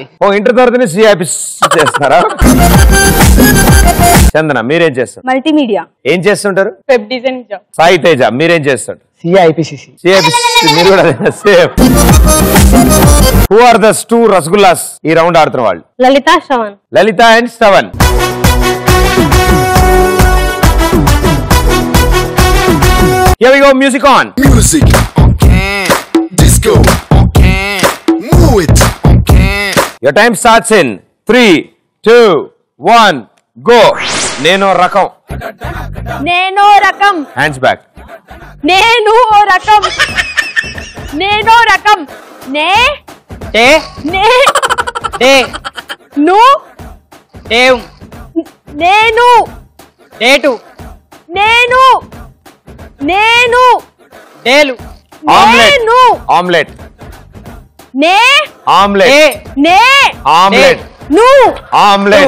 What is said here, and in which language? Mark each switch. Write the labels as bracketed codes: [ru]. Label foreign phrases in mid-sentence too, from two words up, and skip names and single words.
[te] ఇంటర్ తర్వాతనే సిఐపిసి చేస్తున్నారా? చందన మీరేం చేస్తారు? మల్టీమీడియా. ఏం చేస్తుంటారు? [en] web designing job. [te] సాయి తేజ మీరేం చేస్తారు? సిఏ ఐపీసీసీ. మీరు కూడా సేమ్. [en] who are the two rasgullas [te] ఈ రౌండ్ ఆడుతున్న వాళ్ళు? లలిత, శ్రవణ్. లలిత అండ్ శ్రవణ్. [en] Here we go, music on. Music on can. Disco on can. Move it on can. Your time starts in 3, 2, 1, go. Neno rakam. Neno rakam. Hands back. Neno rakam. Neno rakam. Ne. Te. Ne. Te. Nu. Tev. Nenu. Tetu. Nenu. నేను. డేలు. ఆమ్లెట్. ఆమ్లెట్. నే. ఆమ్లెట్. నే. ఆమ్లెట్. ను. ఆమ్లెట్.